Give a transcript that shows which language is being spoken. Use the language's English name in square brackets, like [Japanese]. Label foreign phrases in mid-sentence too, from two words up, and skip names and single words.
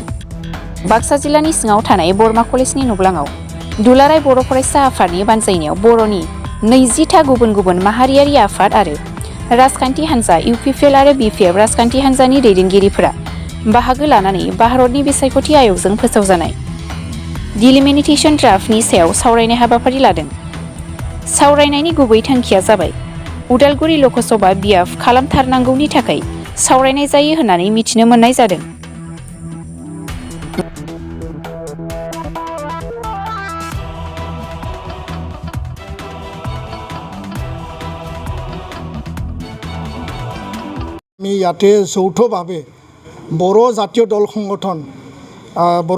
[Bodo] बाक्सा जिल्लानि सिङाव थानाय बरमा कलेजनि नुब्लाङाव दुलाराय बर' फरायसा आफादनि बानजायनायाव बर'नि 20था गुबुन गुबुन माहारियारि आफाद आरो राजखान्थि हान्जा इउपिपिएल आरो बिपिएफ राजखान्थि हान्जानि दैदेनगिरिफोरा बाहागो लानानै भारतनि बिसायख'थि आय'गजों फोसावजानाय [English] delimitation draft [Bodo] सायाव सावरायनाय हाबाफारि लादों। सावरायनायनि गुबै थांखिया जाबाय उदालगुरि लकसभा बियाफ खालामथारनांगौनि थाखाय सावरायनाय जायो होननानै मिथिनो मोननाय जादों। [Assamese] আমি ইয়াতে যৌথভাৱে বড়ো জাতীয় দল সংগঠন বড়ো